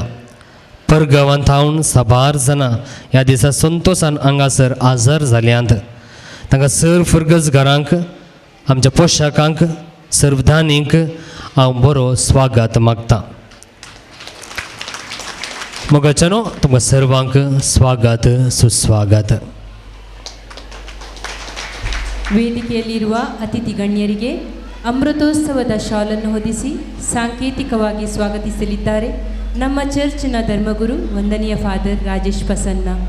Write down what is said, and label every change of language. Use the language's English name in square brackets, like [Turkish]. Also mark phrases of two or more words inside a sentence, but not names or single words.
[Konkani] परगांवांत हांव साबार जाणां ह्या दिसा संतोशान हांगासर हजर जाल्यांत तांकां सर्व फर्गसकारांक आमच्या पोशाखांक सर्वधानींक हांव बरो स्वागत मागता. मोगाच्यानो तुमकां सर्वांक स्वागत ಸುಸ್ವಾಗತ. [Kannada] ವೇದಿಕೆಯಲ್ಲಿರುವ ಅತಿಥಿ ಗಣ್ಯರಿಗೆ ಅಮೃತೋತ್ಸವದ ಶಾಲನ್ನು ಹೊದಿಸಿ ಸಾಂಕೇತಿಕವಾಗಿ ಸ್ವಾಗತಿಸಲಿದ್ದಾರೆ ನಮ್ಮ ಚರ್ಚ್ನ ಧರ್ಮಗುರು ವಂದನೀಯ ಫಾದರ್ ರಾಜೇಶ್ ಪಸನ್ನ.